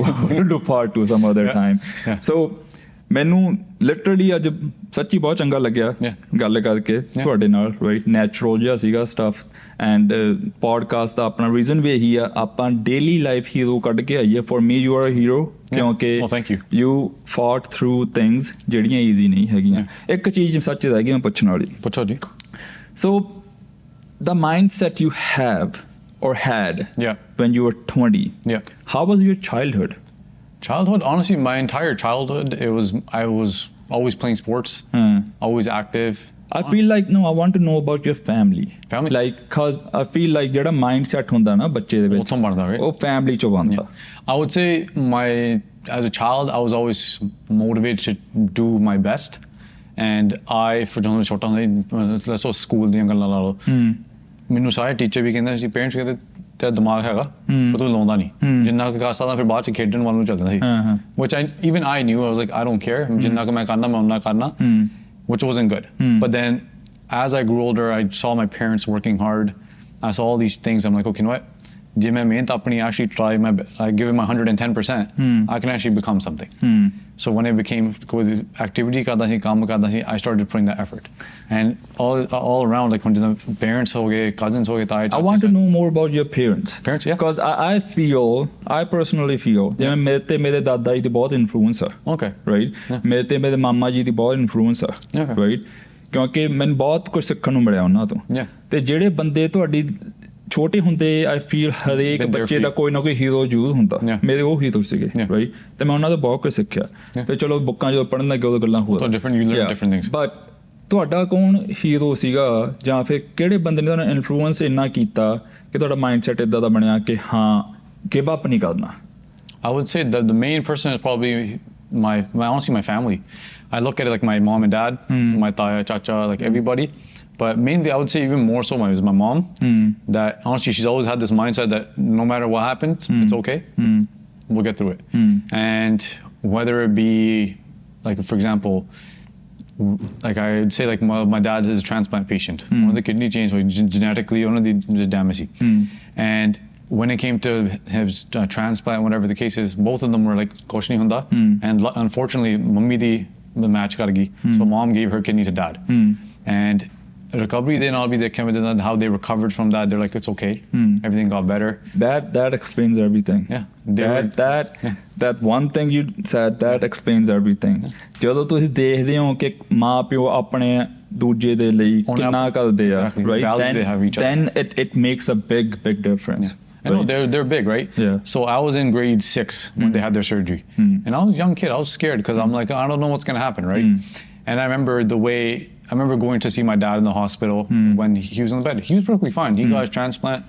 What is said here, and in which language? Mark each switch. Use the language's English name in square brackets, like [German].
[English] we'll do part 2 some other time [Punjabi] so ਮੈਨੂੰ literally ਅੱਜ ਸੱਚੀ ਬਹੁਤ ਚੰਗਾ ਲੱਗਿਆ ਗੱਲ ਕਰਕੇ ਤੁਹਾਡੇ ਨਾਲ ਰਾਈਟ ਨੈਚੁਰਲ ਜਿਹਾ ਸੀਗਾ ਸਟਫ ਐਂਡ ਪੋਡਕਾਸਟ ਦਾ ਆਪਣਾ ਰੀਜ਼ਨ ਵੀ ਇਹੀ ਆ ਆਪਾਂ ਡੇਲੀ ਲਾਈਫ ਹੀਰੋ ਕੱਢ ਕੇ ਆਈਏ for me you are a hero ਕਿਉਂਕਿ ਯੂ ਫਾਟ ਥਰੂ ਥਿੰਗਸ ਜਿਹੜੀਆਂ ਈਜ਼ੀ ਨਹੀਂ ਹੈਗੀਆਂ ਇੱਕ ਚੀਜ਼ ਸੱਚ ਰਹਿ ਗਈ ਮੈਂ ਪੁੱਛਣ ਵਾਲੀ ਪੁੱਛੋ ਜੀ ਸੋ [English] the mindset you have or had when you were 20 how was your childhood honestly my entire childhood I was always playing sports always active I feel like no, I want to know about your family. Family? Like, cause I feel like [Punjabi] ਜਿਹੜਾ mindset ਹੁੰਦਾ ਨਾ ਬੱਚੇ ਦੇ ਵਿੱਚ ਉੱਥੋਂ ਬਣਦਾ, right? ਉਹ family ਚੋਂ ਬਣਦਾ. [English] I would say as a child, I was always motivated to do my best. [Punjabi] And for ਜਦੋਂ ਛੋਟਾ ਹੁੰਦਾ let's say ਸਕੂਲ ਦੀਆਂ ਗੱਲਾਂ ਲਾ ਲਓ, ਮੈਨੂੰ ਸਾਰੇ ਟੀਚਰ ਵੀ ਕਹਿੰਦੇ ਸੀ, ਪੇਰੈਂਟਸ ਕਹਿੰਦੇ ਤੇਰਾ ਦਿਮਾਗ ਹੈਗਾ ਪਰ ਤੂੰ ਲਾਉਂਦਾ ਨਹੀਂ, ਜਿੰਨਾ ਕੁ ਕਰ ਸਕਦਾ ਫਿਰ ਬਾਅਦ ਚ ਖੇਡਣ ਵੱਲ ਨੂੰ ਚੱਲਦਾ ਸੀ, [English] which even I knew. I was like, I don't care, [Punjabi] ਜਿੰਨਾ ਕੁ ਮੈਂ ਕਰਨਾ ਮੈਂ ਉਹਨਾਂ ਕਰਨਾ, [English] which wasn't good. But then as I grew older, I saw my parents working hard. I saw all these things. I'm like, okay, you know what? [Punjabi] ਜੇ ਮੈਂ ਮਿਹਨਤ ਆਪਣੀ [English] actually try I give it my 110%, I can actually become something. So when it became [Punjabi] ਕੋਈ activity ਕਰਦਾ ਸੀ, ਕੰਮ ਕਰਦਾ ਸੀ, [English] I started putting that effort. And all around, like when the parents [Punjabi] ਹੋ ਗਏ, [English] cousins [Punjabi] ਹੋ ਗਏ, ਤਾਏ ਚਾਚੇ, [English] I want to know more about your parents. Parents, yeah. Because I personally feel [Punjabi] ਜਿਵੇਂ ਮੇਰੇ ਤੇ ਮੇਰੇ ਦਾਦਾ ਜੀ ਦੀ ਬਹੁਤ ਇਨਫਲੂਐਂਸ ਆ. [English] Okay. [Punjabi] Right? ਮੇਰੇ ਤੇ ਮੇਰੇ ਮਾਮਾ ਜੀ ਦੀ ਬਹੁਤ ਇਨਫਲੂਐਂਸ ਆ. [English] Okay. Right? [Punjabi] ਕਿਉਂਕਿ ਮੈਨੂੰ ਬਹੁਤ ਕੁਝ ਸਿੱਖਣ ਨੂੰ ਮਿਲਿਆ ਉਹਨਾਂ ਤੋਂ. ਤੇ ਜਿਹੜੇ ਬੰਦੇ ਤੁਹਾਡੀ ਛੋਟੇ ਹੁੰਦੇ ਆਈ ਫੀਲ ਹਰੇਕ ਬੱਚੇ ਦਾ ਕੋਈ ਨਾ ਕੋਈ ਹੀਰੋ ਜ਼ਰੂਰ ਹੁੰਦਾ. ਮੇਰੇ ਉਹ ਹੀਰੋ ਸੀਗੇ, ਰਾਈਟ? ਤੇ ਮੈਂ ਉਹਨਾਂ ਤੋਂ ਬਹੁਤ ਕੁਝ ਸਿੱਖਿਆ. ਤੇ ਚਲੋ ਬੁੱਕਾਂ ਜਦੋਂ ਪੜ੍ਹਨ ਲੱਗੇ ਉਦੋਂ ਗੱਲਾਂ ਹੋਰ. ਬਟ ਤੁਹਾਡਾ ਕੌਣ ਹੀਰੋ ਸੀਗਾ, ਜਾਂ ਫਿਰ ਕਿਹੜੇ ਬੰਦੇ ਨੇ ਤੁਹਾਨੂੰ ਇਨਫਲੂਐਂਸ ਇੰਨਾ ਕੀਤਾ ਕਿ ਤੁਹਾਡਾ ਮਾਈਂਡਸੈਟ ਇੱਦਾਂ ਦਾ ਬਣਿਆ ਕਿ ਹਾਂ ਗਿਵ ਅਪ ਨਹੀਂ ਕਰਨਾ? [English] I would say that the main person is probably honestly my family. I look at it like my mom and dad, my taya, chacha, like everybody. But mainly, I would say even more so was my mom. That honestly, she's always had this mindset that no matter what happens, it's okay. We'll get through it. And whether it be, like for example, like I'd say like my dad is a transplant patient. One of the kidney change was genetically one of the just damage. And when it came to his transplant, whatever the case is, both of them were like [Punjabi] kuch nahi hunda. [English] And unfortunately, [Punjabi] mummy the match kar gayi. [English] So mom gave her kidney to dad. And recovery, then I'll be there, how they recovered from that. They're like, it's okay. Everything got better. That explains everything. That one thing you said, that explains everything. [Punjabi] ਜਦੋਂ ਤੁਸੀਂ ਦੇਖਦੇ ਹੋ ਕਿ ਮਾਂ ਪਿਓ ਆਪਣੇ ਦੂਜੇ ਦੇ ਲਈ ਕਿੰਨਾ ਕਰਦੇ ਆ, right? [English] Then it makes a big difference. I know they're big, right? Yeah. So I was in grade 6 when they had their surgery, and I was a young kid. I was scared because I'm like, I don't know what's gonna happen, right? And I remember going to see my dad in the hospital when he was in the bed. He was perfectly fine. He got his transplant.